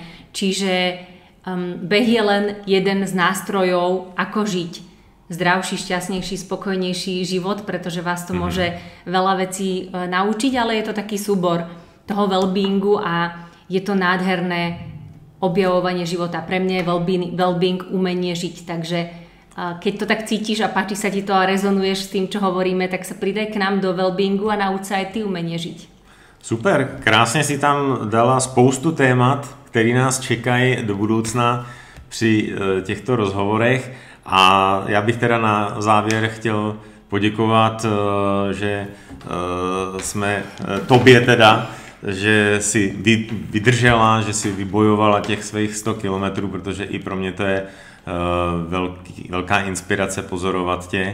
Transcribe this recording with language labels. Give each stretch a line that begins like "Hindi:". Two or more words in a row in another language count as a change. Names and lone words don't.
Slovak: Čiže beh je len jeden z nástrojov, ako žiť zdravší, šťastnejší, spokojnejší život, pretože vás to môže veľa vecí naučiť, ale je to taký súbor toho wellbeingu a je to nádherné objavovanie života. Pre mňa je wellbeing umenie žiť, takže keď to tak cítiš a páči sa ti to a rezonuješ s tým, čo hovoríme, tak sa pridaj k nám do wellbeingu a nauč sa aj ty umenie žiť.
Czech: Super, krásně si tam dala spoustu témat, které nás čekají do budoucna při těchto rozhovorech. A já bych teda na závěr chtěl poděkovat, že jsme tobě teda, že si vydržela, že si vybojovala těch svých 100 kilometrů, protože i pro mě to je velká inspirace pozorovat tě.